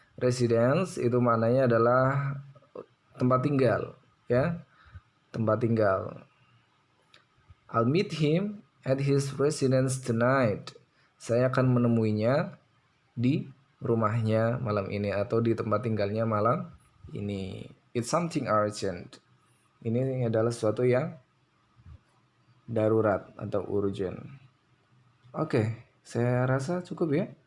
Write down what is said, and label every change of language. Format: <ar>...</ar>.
<id>Residence itu maknanya adalah tempat tinggal ya. Tempat tinggal.</id> <en>I'll meet him at his residence tonight.</en> <id>Saya akan menemuinya di rumahnya malam ini atau di tempat tinggalnya malam ini.</id> <en>It's something urgent.</en> <id>Ini adalah sesuatu yang darurat atau urgent. Oke, saya rasa cukup ya.</id>